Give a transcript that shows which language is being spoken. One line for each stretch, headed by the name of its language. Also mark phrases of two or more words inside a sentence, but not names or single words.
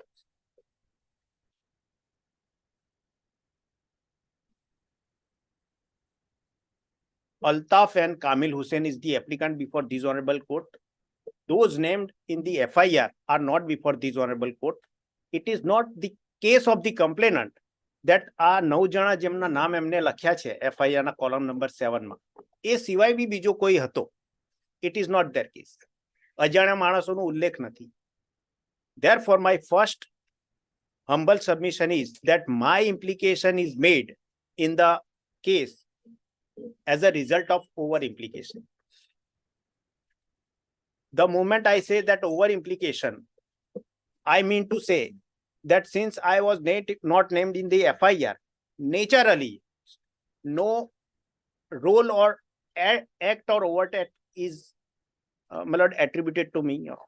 English: Altaf and Kamil Hussain is the applicant before this honorable court. Those named in the FIR are not before this honorable court. It is not the case of the complainant that
Gujarati: આ 9 જણા જેમના નામ એમને લખ્યા છે FIR ના કોલમ નંબર 7 માં, એ સિવાય બી બીજો કોઈ હતો.
English: It is not their case.
Gujarati: અજાણ્યા માણસોનો ઉલ્લેખ નથી.
English: Therefore, my first humble submission is that my implication is made in the case as a result of over implication. The moment I say that over implication, I mean to say that since I was not named in the FIR, naturally, no role or act or overt act is my lord, attributed to me.